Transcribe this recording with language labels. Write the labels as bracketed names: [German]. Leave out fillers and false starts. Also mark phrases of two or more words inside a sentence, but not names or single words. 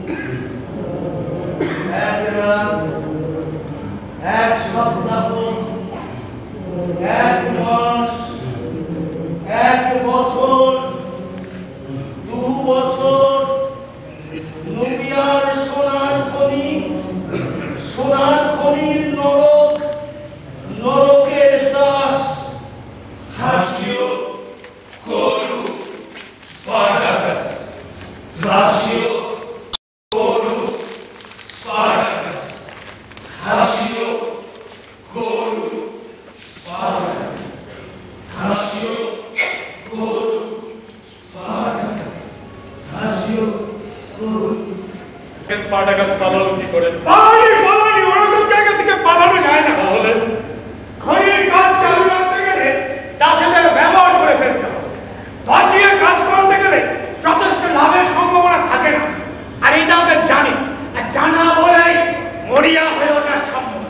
[Bangla] এক রাত, এক সপ্তাহ, এক মাস, এক বছর, 2 বছর। নুবিয়ার সোনার খনির নরক, নরকের দাস। Thrasio Koru Spartacus. Thrasio Koru Spartacus. Thrasio Koru Spartacus. Thrasio Koru Spartacus. Thrasio Koru। স্পার্টাকাস পালালো কি করে? পালানি ওরকম জায়গা থেকে পালানো যায় না। তাহলে খনির কাজ চালু রাখতে গেলে দাসেদের ব্যবহার করে ফেলতে হবে। বাঁচিয়ে কাজ করাতে গেলে যথেষ্ট লাভের সম্ভাবনা থাকে না, আর এটা ওদের জানে, আর জানা বলেই মরিয়া হয়ে ওঠার সম্ভাবনা।